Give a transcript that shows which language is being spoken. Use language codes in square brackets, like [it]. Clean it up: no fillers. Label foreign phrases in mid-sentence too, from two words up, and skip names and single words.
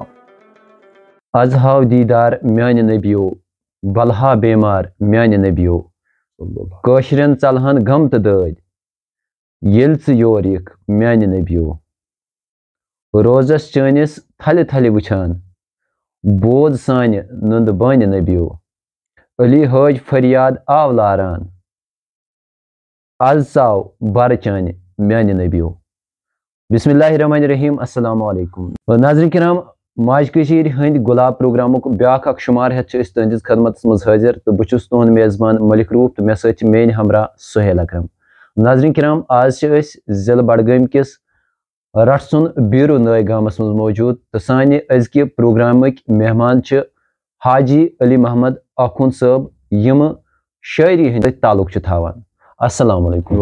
[ks] آز ہاو دیٖدار میانہِ نبیو بلہا بیمار میانہِ نبیو کٲشرٮ۪ن ژلہن غم تہٕ دٲدۍ ییٚلہِ ژٕ یور یِکھ میانہِ نبیو روزس چٲنِس تھلہِ تھلہِ وٕچھان بوز سانہِ نُندٕ بانہِ نبیو علی حٲج فریاد آو لاران آز ژاو بَرٕ چانہِ میانہِ نبیو [ar] بسم اللہ الرحمن الرحیم السلام علیکم [ks] ناظرین کرام ماجہِ کٔشیٖرِ ہٕنٛدۍ گۄلاب پروگرامُک بیٛاکھ اکھ شُمار ہٮ۪تھ چھِ أسۍ تُہنٛدِس خدمتس منٛز حٲضِر تہٕ بہٕ چھُس تُہُنٛد میزبان مٔلِک روٗف تہٕ مےٚ سۭتۍ چھِ میٲنۍ ہمراہ سُہیل اکرم ناظرین کرام آز چھِ أسۍ ضلعہٕ بڈگٲمۍ کِس رٹسُن بیٖرو نٲے گامس منٛز موجوٗد تہٕ سانہِ أزکہِ پروگرامٕکۍ مہمان چھِ حاجی علی محمد آخوٗن صٲب یِمہٕ شٲعری ہٕنٛدۍ سۭتۍ تعلُق چھِ تھاوان [ar] السلام علیکم